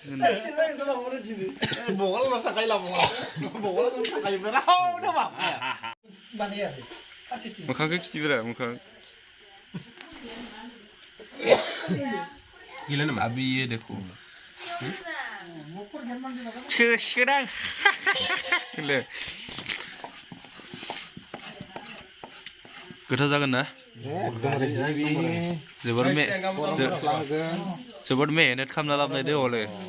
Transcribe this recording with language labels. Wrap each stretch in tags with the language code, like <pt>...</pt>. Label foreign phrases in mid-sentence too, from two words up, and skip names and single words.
<brx>मोखांखौ खिथिब्रा मोखां</brx> <hi>अभी ये देखो</hi> <brx>सिखोदां गोथाव जागोन ना जोबोद मेहनत खालामना लाबोनाय दे हले</brx>